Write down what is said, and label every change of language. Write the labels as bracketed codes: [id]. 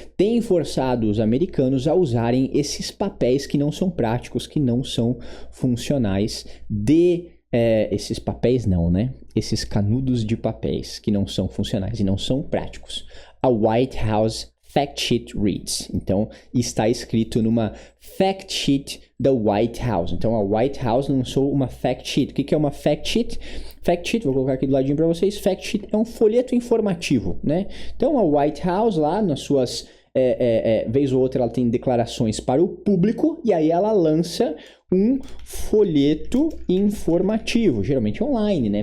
[pt] Tem forçado os americanos a usarem esses papéis que não são práticos, que não são funcionais esses papéis não, né? Esses canudos de papéis que não são funcionais e não são práticos. [en] A White House fact sheet reads. [pt] Então, está escrito numa fact sheet da White House. Então, a White House lançou uma fact sheet. O que é uma fact sheet? Fact sheet, vou colocar aqui do ladinho para vocês. Fact sheet é um folheto informativo, né? Então, a White House lá nas suas... vez ou outra ela tem declarações para o público e aí ela lança um folheto informativo, geralmente online, né?